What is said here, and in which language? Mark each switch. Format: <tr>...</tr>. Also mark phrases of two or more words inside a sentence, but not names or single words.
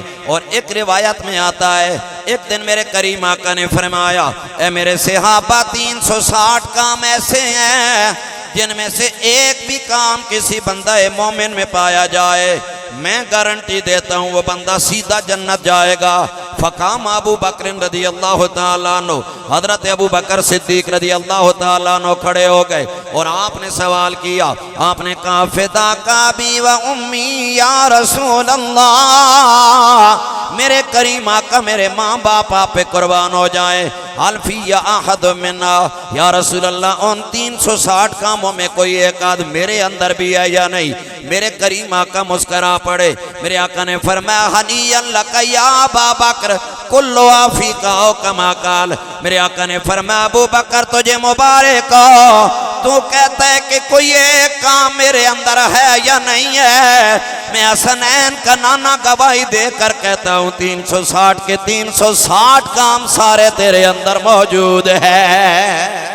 <hi>और एक रिवायत में आता है, एक दिन मेरे करीम आका ने फरमाया, ए मेरे सहाबा 360 काम ऐसे हैं जिनमें से एक भी काम किसी बंदा मोमिन में पाया जाए, मैं गारंटी देता हूँ वो बंदा सीधा जन्नत जाएगा।</hi> <ar>فقام أبو بكر رضي الله تعالى عنه,</ar> <hi>हज़रत अबू बकर सिद्दीक</hi> <ar>رضي الله تعالى عنه</ar> <hi>खड़े हो गए और आपने सवाल किया। आपने कहा</hi> <ar>فداك أبي وأمي يا رسول الله,</ar> <hi>मेरे करीम आका मेरे माँ बाप आप पे कुर्बान हो जाए।</hi> <ar>ألفي يا أحد منا، يا رسول الله</ar> <hi>उन 360 कामों में कोई एक आध मेरे अंदर भी है या नहीं? मेरे करीम आका मुस्करा पड़े। मेरे आका ने फरमाया</hi> <ar>هنيئا لك يا أبا بكر كلها فيك أو كما قال.</ar> <hi>मेरे आका ने फरमाया अबू बकर तुझे मुबारक हो, तू कहता है कि कोई एक काम मेरे अंदर है या नहीं है? मैं हसनैन का नाना गवाही देकर कहता हूँ 360 के 360 काम सारे तेरे अंदर मौजूद है।</hi>